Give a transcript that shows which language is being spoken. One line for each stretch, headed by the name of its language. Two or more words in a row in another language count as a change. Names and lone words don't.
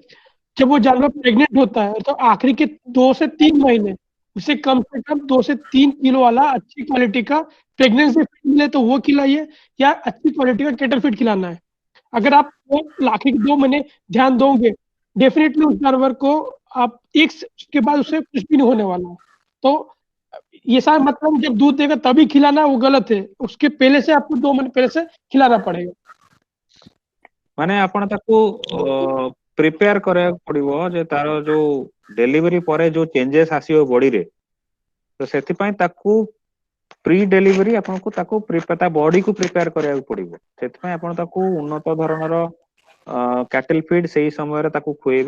Hindi: जब वो जानवर प्रेग्नेंट होता है तो आखिरी के 2 से 3 महीने उसे कम से कम 2 से 3 किलो वाला अच्छी क्वालिटी का
English: pregnancy feed
Hindi: मिले तो वो खिलाइए, या अच्छी क्वालिटी का
English: cattle feed
Hindi: खिलाना है। अगर आप वो आखिरी के 2 महीने ध्यान दोगे, डेफिनेटली उस जानवर को आप के बाद उससे कुछ भी नहीं होने वाला है। तो ये सारा मतलब जब दूध देगा तभी खिलाना वो गलत है, उसके पहले से आपको 2 महीने पहले से खिलाना पड़ेगा।
Odia: ମାନେ ଆପଣ ତାକୁ ପ୍ରିପେୟାର କରିବାକୁ ପଡିବ ଯେ ତାର ଯୋଉ ଡେଲିଭରି ପରେ ଯୋଉ ଚେଞ୍ଜେସ୍ ଆସିବ ବଡିରେ, ତ ସେଥିପାଇଁ ତାକୁ
English: pre delivery
Odia: ଆପଣଙ୍କୁ ତାକୁ ତା ବଡିକୁ ପ୍ରିପେୟାର କରିବାକୁ ପଡିବ। ସେଥିପାଇଁ ଆପଣ ତାକୁ ଉନ୍ନତ ଧରଣର
English: cattle feed
Odia: ସେଇ ସମୟରେ ତାକୁ ଖୁଏଇବେ।